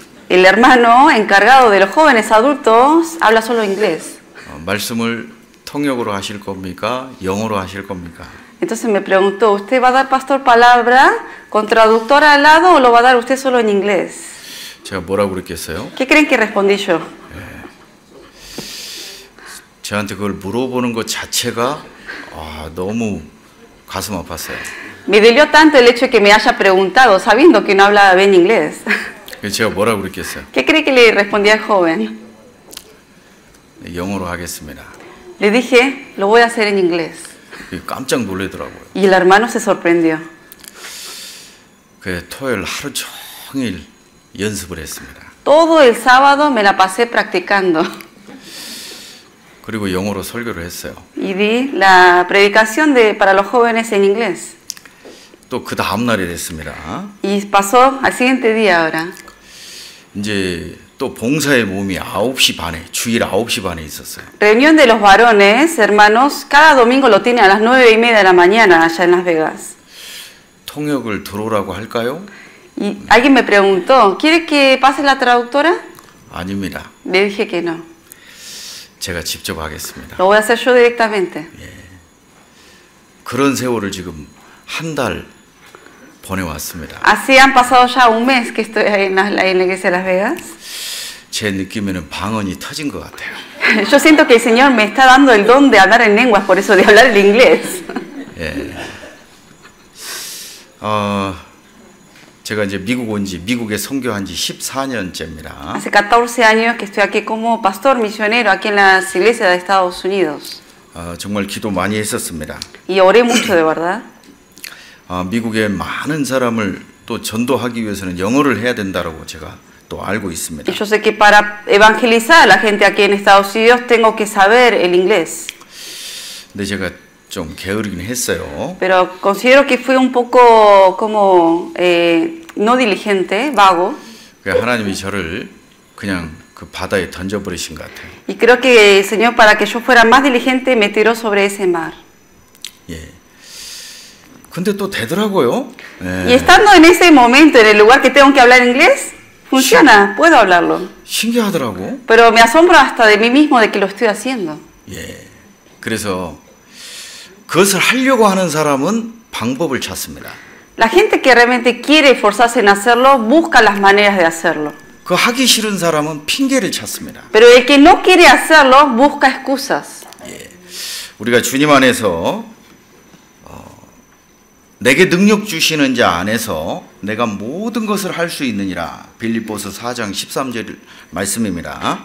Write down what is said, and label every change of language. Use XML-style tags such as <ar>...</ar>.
<es>El hermano encargado de los jóvenes adultos habla solo inglés.</es> <ko>말씀을 통역으로 하실 겁니까? 영어로 하실 겁니까?</ko> <es>Entonces me preguntó, ¿usted va a dar pastor palabra con traductora al lado o lo va a dar usted solo en inglés?</es> <ko>제가 뭐라고 그랬겠어요?</ko> <es>¿Qué creen que respondí yo?</es> <ko>저한테 그걸 물어보는 것 자체가 너무 가슴 아팠어요.</ko> <es>Me dolió tanto el hecho de que me haya preguntado sabiendo que no hablaba bien inglés.</es> <ko>제가 뭐라고 그랬겠어요?</ko> <es>¿Qué cree que le respondí al joven?</es> <ko>영어로 하겠습니다.</ko> <es>Le dije, lo voy a hacer en inglés.</es> <ko>깜짝 놀라더라고요.</ko> <es>Y el hermano se sorprendió.</es> <ko>토요일 하루 종일 연습을 했습니다.</ko> <es>Todo el sábado me la pasé practicando.</es> <ko>그리고 영어로 설교를 했어요.</ko> <es>Y di la predicación para los jóvenes en inglés.</es> <ko>또 그 다음 날이 됐습니다.</ko> <es>Y pasó al siguiente día ahora.</es> <ko>이제 또 봉사의 모임이 9시 반에 주일 9시 반에 있었어요.</ko> <es>Reunión de los varones, hermanos, cada domingo lo tienen a las 9:30 de la mañana allá en Las Vegas.</es> <ko>통역을 들어오라고 할까요?</ko> <es>Y alguien me preguntó, ¿quiere que pase la traductora?</es> <ko>아닙니다.</ko> <es>Le dije que no.</es> <ko>제가 직접 하겠습니다.</ko> <es>Lo voy a hacer yo directamente.</es> <ko>그런 세월을 지금 한 달 보내왔습니다.</ko> <es>Así han pasado ya un mes que estoy ahí en la iglesia de Las Vegas.</es> <ko>제 느낌에는 방언이 터진 것 같아요.</ko> <es>Yo siento que el Señor me está dando el don de hablar en lenguas, por eso de hablar el inglés.</es> <ko>예. 제가 이제 미국에 선교한 지 14년째입니다.</ko> <es>Hace 14 años que estoy aquí como pastor misionero aquí en las iglesias de Estados Unidos.</es> <ko>정말 기도 많이 했었습니다.</ko> <es>Y oré mucho de verdad.</es> <ko>미국의 많은 사람을 또 전도하기 위해서는 영어를 해야 된다라고 제가 또 알고 있습니다.</ko> <es>Y yo sé que para evangelizar a la gente aquí en Estados Unidos tengo que saber el inglés.</es> <ko>근데 제가 좀 게으르긴 했어요.</ko> <es>Pero considero que fui un poco como no diligente, vago.</es> <ko>하나님이 저를 그냥 그 바다에 던져버리신 것 같아요.</ko> <es>Y creo que el Señor, para que yo fuera más diligente, me tiró sobre ese mar.</es> <ko>예. 근데 또 되더라고요.</ko> <es>Y estando en ese momento, en el lugar que tengo que hablar inglés, funciona, puedo hablarlo.</es> <ko>신기하더라고.</ko> <es>Pero me asombro hasta de mí mismo de que lo estoy haciendo.</es> <ko>예. 그래서 그것을 하려고 하는 사람은 방법을 찾습니다.</ko> <es>La gente que realmente quiere esforzarse en hacerlo, busca las maneras de hacerlo.</es> <ko>그 하기 싫은 사람은 핑계를 찾습니다.</ko> <es>Pero el que no quiere hacerlo, busca excusas.</es> <ko>예. 우리가 주님 안에서 내게 능력 주시는 자 안에서 내가 모든 것을 할 수 있느니라. 빌립보서 4장 13절 말씀입니다.</ko>